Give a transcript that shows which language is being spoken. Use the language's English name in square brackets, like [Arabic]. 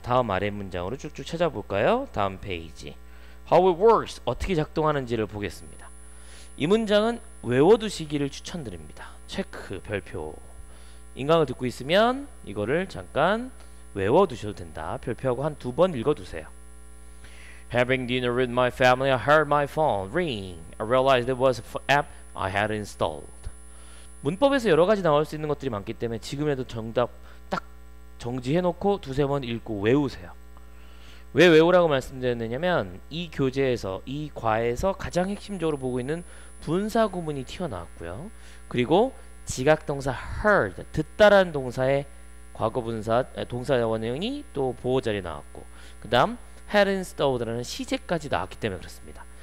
[Korean] 다음 아래 문장으로 쭉쭉 찾아볼까요? 다음 페이지. [English] How it works. [Korean] 어떻게 작동하는지를 보겠습니다. 이 문장은 외워두시기를 추천드립니다. 체크, 별표. 인강을 듣고 있으면 이거를 잠깐 외워두셔도 된다. 별표하고 한 2번 읽어두세요. [English] Having dinner with my family, I heard my phone ring. I realized it was an app I had installed. [Korean] 문법에서 여러 가지 나올 수 있는 것들이 많기 때문에 지금이라도 정답 딱 정지해놓고 2-3번 읽고 외우세요. 왜 외우라고 말씀드렸느냐면 이 교재에서 이 과에서 가장 핵심적으로 보고 있는 분사 구문이 튀어나왔고요. 그리고 지각동사 heard, 듣다라는 동사의 과거분사 동사 원형이 또 보호 자리에 나왔고, 그 다음 had installed라는 시제까지 나왔기 때문에 그렇습니다.